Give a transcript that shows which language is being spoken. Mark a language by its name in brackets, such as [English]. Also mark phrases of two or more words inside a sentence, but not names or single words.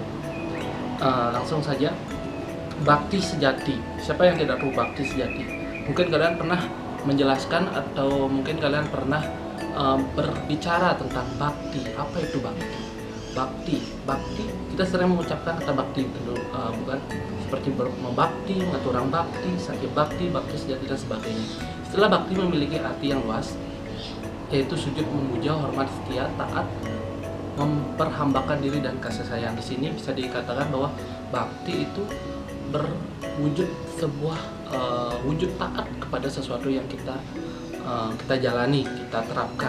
[Indonesian] Langsung saja, bakti sejati. Siapa yang tidak tahu bakti sejati? Mungkin kalian pernah menjelaskan, atau mungkin kalian pernah berbicara tentang bakti. Apa itu bakti? Bakti, kita sering mengucapkan kata bakti, bukan seperti membakti, mengaturang bakti, sakya bakti, bakti sejati, dan sebagainya. Istilah bakti memiliki arti yang luas, yaitu sujud memuja, hormat, setia, taat, memperhambakan diri, dan kasih sayang. Di sini bisa dikatakan bahwa bakti itu berwujud sebuah wujud taat kepada sesuatu yang kita jalani, kita terapkan.